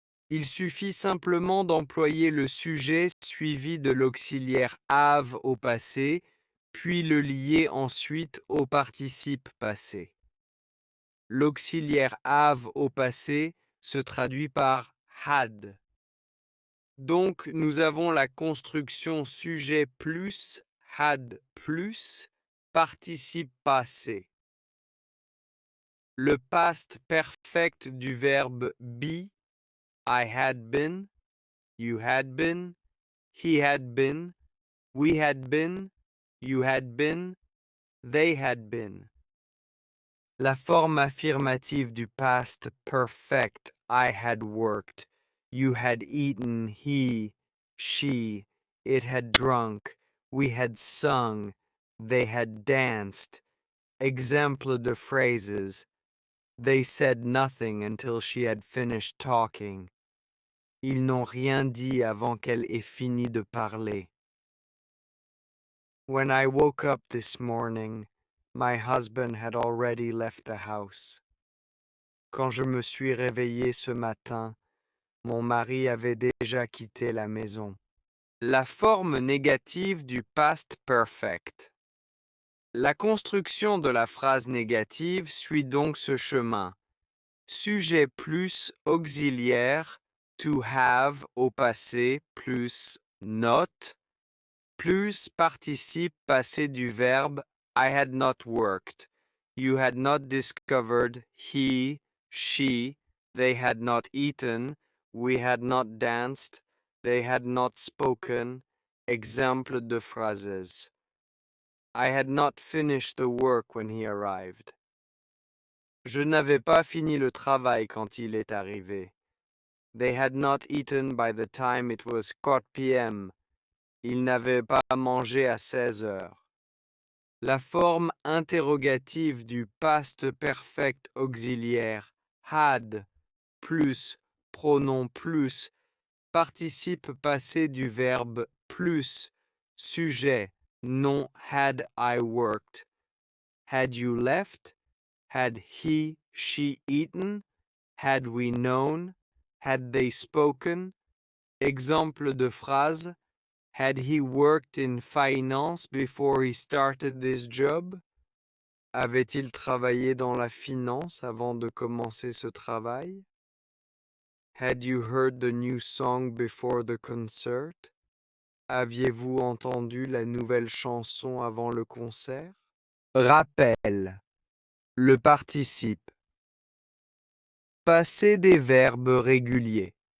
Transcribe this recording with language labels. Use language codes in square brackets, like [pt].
[fr] Il suffit simplement d'employer le sujet suivi de l'auxiliaire have au passé, puis le lier ensuite au participe passé. L'auxiliaire have au passé se traduit par had. Donc nous avons la construction sujet plus had plus participe passé. Le past perfect du verbe be, [en] I had been, you had been, he had been, we had been, you had been, they had been. [fr] La forme affirmative du past perfect, [en] I had worked, you had eaten, he, she, it had drunk, we had sung, they had danced. [fr] Exemple de phrases. [en] They said nothing until she had finished talking. [fr] Ils n'ont rien dit avant qu'elle ait fini de parler. [en] When I woke up this morning, my husband had already left the house. [fr] Quand je me suis réveillé ce matin, mon mari avait déjà quitté la maison. La forme négative du past perfect. La construction de la phrase négative suit donc ce chemin. Sujet plus auxiliaire, to have au passé plus not, plus participe passé du verbe [en] I had not worked, you had not discovered, he, she, they had not eaten, we had not danced, they had not spoken. [fr] Exemple de phrases. [en] I had not finished the work when he arrived. [fr] Je n'avais pas fini le travail quand il est arrivé. [en] They had not eaten by the time it was 4 p.m. [fr] Ils n'avaient pas mangé à 16 heures. La forme interrogative du past perfect auxiliaire had, plus, pronom plus, participe passé du verbe plus, sujet, nom [en] had I worked. Had you left? Had he, she eaten? Had we known? Had they spoken? [fr] Exemple de phrase. [en] Had he worked in finance before he started this job? [fr] Avait-il travaillé dans la finance avant de commencer ce travail? [en] Had you heard the new song before the concert? [fr] Aviez-vous entendu la nouvelle chanson avant le concert? Rappel. Le participe. Passé des verbes réguliers.